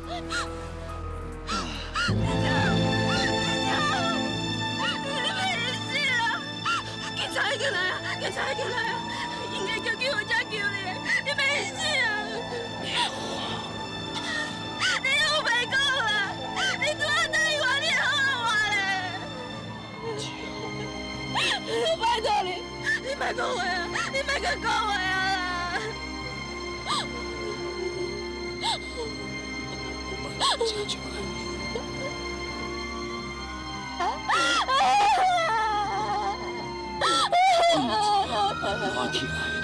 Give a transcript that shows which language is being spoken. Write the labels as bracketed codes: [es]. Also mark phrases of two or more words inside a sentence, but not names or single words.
[nan] 警察已經來啊！警察已經來啊！應該叫救護車救你，你沒事啊！你又別講啦！你拄仔答應我，你好好話咧！拜託你，你別講話啊！你別個講話啊！我起来。